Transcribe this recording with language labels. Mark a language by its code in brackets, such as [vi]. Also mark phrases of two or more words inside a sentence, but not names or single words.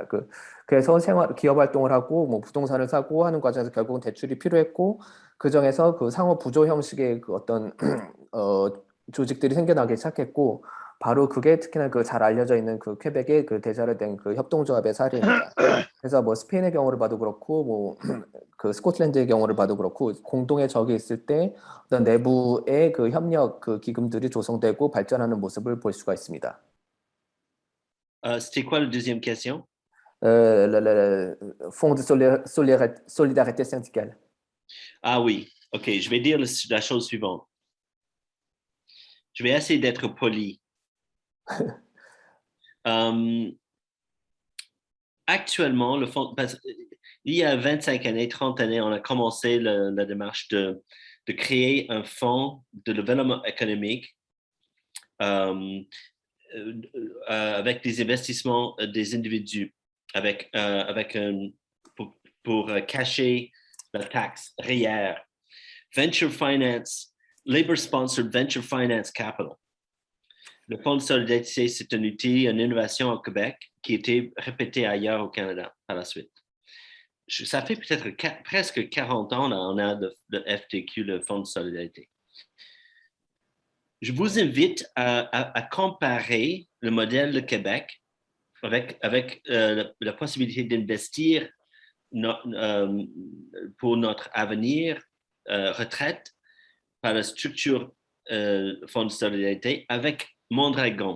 [ko] 그래서 기업 활동을 하고 부동산을 사고 하는 과정에서 결국은 대출이 필요했고 그 중에서 상호 부조 형식의 어떤 조직들이 생겨나기 시작했고 바로 그게 특히나 잘 알려져 있는 퀘벡의 대자를 된 협동조합의 사례입니다. 그래서 스페인의 경우를 봐도 그렇고 스코틀랜드의 경우를 봐도 그렇고 공동의 적이 있을 때 어떤 내부의 협력 기금들이 조성되고 발전하는 모습을 볼 수가 있습니다. [fr] C'était quoi la deuxième question? Le Fonds de solidarité syndicale. Ah oui, OK, je vais dire la chose suivante. Je vais essayer d'être poli. Actuellement, il y a 25 années, 30 années, on a commencé la démarche de créer un fonds de développement économique avec des investissements des individus, pour cacher la taxe REER, [en] venture finance, labor-sponsored venture finance capital. [fr] Le Fonds de solidarité, c'est un outil, une innovation au Québec qui a été répété ailleurs au Canada par la suite. Ça fait peut-être presque 40 ans, là, on a le FTQ, le Fonds de solidarité. Je vous invite à comparer le modèle de Québec avec la possibilité d'investir pour notre avenir retraite par la structure Fonds de solidarité avec Mondragon.